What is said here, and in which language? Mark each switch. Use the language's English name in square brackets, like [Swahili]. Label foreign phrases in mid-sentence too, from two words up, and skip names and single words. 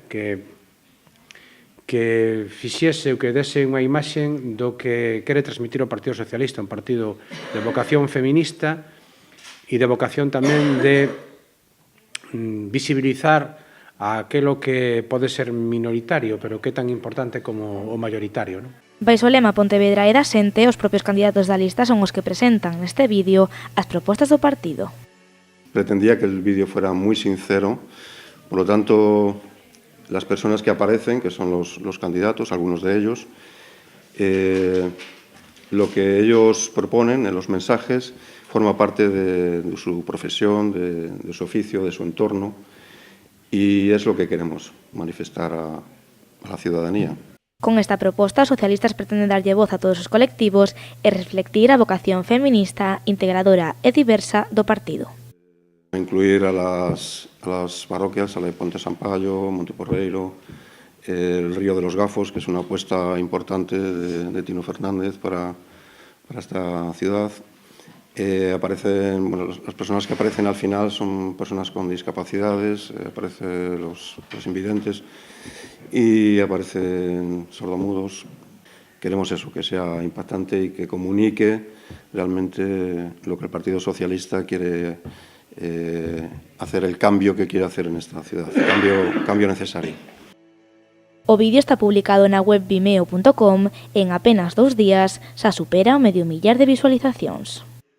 [Galician] Que fixese ou que dese unha imaxe do que quere transmitir o Partido Socialista, un partido de vocación feminista e de vocación tamén de visibilizar aquilo que pode ser minoritario, pero que é tan importante como o mayoritario, non? Baixo o lema Pontevedra e da xente, os propios candidatos da lista son os que presentan neste vídeo as propostas do partido. [Spanish] Pretendía que el vídeo fuera muy sincero, por lo tanto, las personas que aparecen, que son los candidatos, algunos de ellos, lo que ellos proponen en los mensajes forma parte de su profesión, de su oficio, de su entorno, y es lo que queremos manifestar a la ciudadanía. [Galician] Con esta proposta, os socialistas pretenden darlle voz a todos os colectivos e reflectir a vocación feminista, integradora e diversa do partido. [Spanish] Incluir a las parroquias, a la de Ponte Sampaio, Monteporreiro, el Río de los Gafos, que es una apuesta importante de Tino Fernández para esta ciudad. Las personas que aparecen al final son personas con discapacidades, aparecen los invidentes y aparecen sordomudos. Queremos eso, que sea impactante y que comunique realmente lo que el Partido Socialista quiere hacer, el cambio que quiere hacer en esta ciudad, cambio necesario. [Galician] O vídeo está publicado na web vimeo.com e en apenas 2 días xa supera o 500.000 de visualizacións.